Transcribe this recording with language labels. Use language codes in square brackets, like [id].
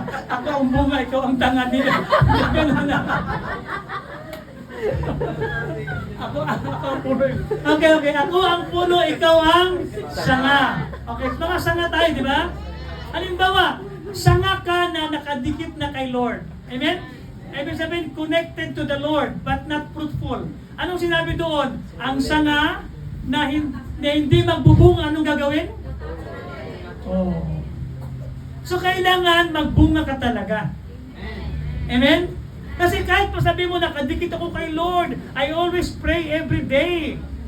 [tl] Ako ang bunga, ikaw ang tanga nila. Ganun na. Ako ang puno. Okay. Ako ang puno, ikaw ang sanga. Okay, mga sanga tayo, di ba? Halimbawa, sanga ka na nakadikit na kay Lord. Amen? Ibig sabihin, [en] connected to the Lord, but not fruitful. [tl] Anong sinabi doon? Ang sanga na hindi magbubunga, anong gagawin? Oh. So, kailangan magbunga ka talaga. Amen? Kasi kahit pa sabi mo, nakadikit ako kay Lord, [en] I always pray every day.